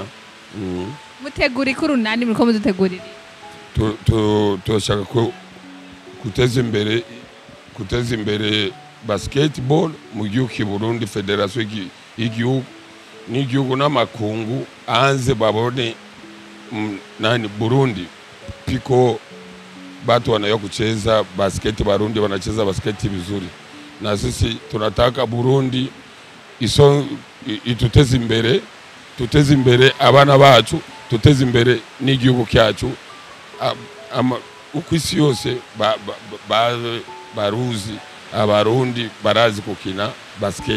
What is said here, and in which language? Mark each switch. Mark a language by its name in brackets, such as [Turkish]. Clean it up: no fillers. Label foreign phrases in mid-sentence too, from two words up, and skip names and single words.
[Rundi] Muteguri ku Urunani muriko mudutegurira turashaka ko kuteza imbere basketball mu gihugu ki Burundi, federation y'igihugu n'amakungu hanze babone [Swahili] nani Burundi piko batu wanayo kucheza basket, Barundi wanacheza basket vizuri. na sisi tunataka [Rundi] Burundi ituteze imbere, tuteze imbere abana bacu, tuteze imbere n'igihugu cyacu. Uko isi yose baruzi abarundi barazi gukina basket.